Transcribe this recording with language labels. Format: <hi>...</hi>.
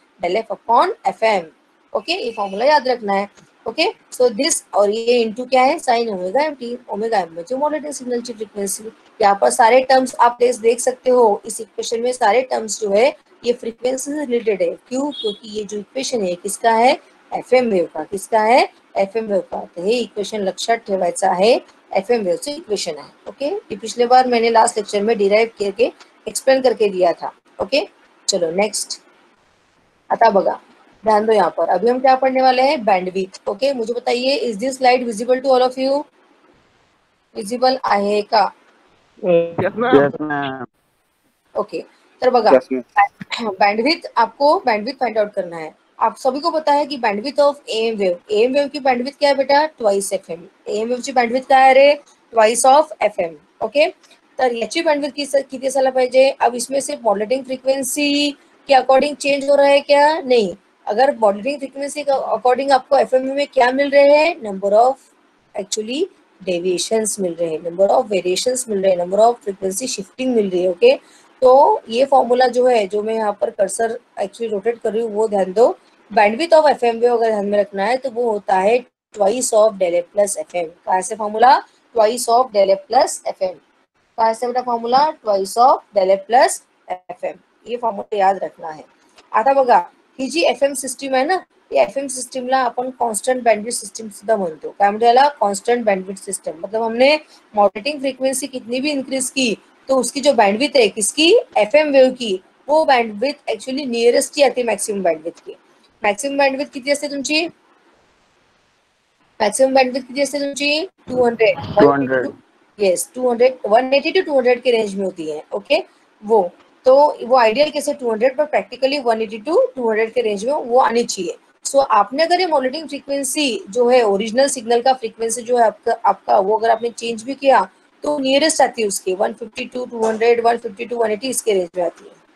<hi>Del F upon FM. Okay, ये formula याद रखना है. ओके, सो दिस और ये इनटू क्या है? Sine omega M T. Omega M म्हणजे मॉड्युलेटिंग सिग्नल की फ्रीक्वेंसी. यहाँ पर सारे टर्म्स आप देख सकते हो. इस इक्वेशन में सारे टर्म्स जो है ये फ्रीक्वेंसी से रिलेटेड है. क्यों? क्योंकि ये जो इक्वेशन है किसका है? एफएम वेव का. किसका है? एफएम वेव का.</hi> <mr>तो हे इक्वेशन लक्षात ठेवायचं आहे. एफएम वेवचं इक्वेशन आहे.</mr> <hi>ओके, ये पिछले बार मैंने लास्ट लेक्चर में डिराइव करके एक्सप्लेन करके दिया था. ओके, चलो नेक्स्ट.</hi> <mr>आता बघा,</mr> <hi>ध्यान दो यहाँ पर. अभी हम क्या पढ़ने वाले हैं? बैंडविड्थ.</hi> <en>okay,</en> <hi>मुझे बताइए,</hi> <en>Is this slide visible to all of you?</en> <mr>Visible आहे का?</mr> <en>Yes, ma'am.</en> <hi>ओके,</hi> <mr>तर बघा,</mr> <hi>बैंडविड्थ आपको बैंडविड्थ फाइंड आउट करना है. आप सभी को पता है की बैंडविड्थ ऑफ एएम वेव की बैंडविड्थ क्या है बेटा?</hi> <en>Twice FM.</en> <mr>एएम वेवची बैंडविड्थ काय आहे रे? Twice of FM. ओके, तर याची बैंडविड्थ किती असायला पाहिजे?</mr> <hi>अब इसमें सिर्फ मॉड्युलेटिंग फ्रीक्वेंसी के अकॉर्डिंग चेंज हो रहा है क्या? नहीं. अगर मॉड्युलेटिंग फ्रीक्वेंसी के अकॉर्डिंग आपको एफएम में क्या मिल रहे हैं? नंबर ऑफ एक्चुअली डेविएशंस मिल रहे हैं, नंबर ऑफ वेरिएशंस मिल रहे हैं, नंबर ऑफ फ्रीक्वेंसी शिफ्टिंग मिल रही है. ओके, तो ये फॉर्मूला जो है, जो मैं यहाँ पर कर्सर एक्चुअली रोटेट कर रही हूँ, वो ध्यान दो. बैंडविड्थ ऑफ एफएम वेव अगर ध्यान में रखना है तो वो होता है twice of del F plus FM. कहाँ से formula? Twice of del F plus FM. कहाँ से बेटा formula? Twice of del F plus FM. ये फॉर्मूला याद रखना है.</hi> <mr>आता बघा, ही जी एफएम सिस्टीम आहे ना, या एफएम सिस्टमला आपण कॉन्स्टंट बँडविड्थ सिस्टम सुद्धा म्हणतो. काय म्हणतो याला? Constant bandwidth system.</mr> <hi>मतलब हमने मॉड्युलेटिंग फ्रीक्वेंसी कितनी भी इंक्रीज की तो उसकी जो बैंडविड्थ है किसकी? एफएम वेव की, वो बैंडविड्थ एक्चुअली नियरेस्ट ही आती मॅक्सिमम बैंडविड्थ की.</hi> <mr>मॅक्सिमम बैंडविड्थ किती असते तुमची? मॅक्सिमम बैंडविड्थ किती असते तुमची?</mr> <hi>200. यस, 200, 180 टू 200 के रेंज में होती है. ओके, वो तो वो आइडियल कैसे 200, पर प्रैक्टिकली 180 टू 200 के रेंज में वो आनी चाहिए. सो आपने अगर ये मॉड्युलेटिंग फ्रीक्वेंसी जो है, ओरिजिनल सिग्नल का फ्रीक्वेंसी जो है आपका वो अगर आपने चेंज भी किया तो नियरेस्ट आती है उसके 150 टू 200, 150 टू 180 इसके रेंज में आती है.</hi>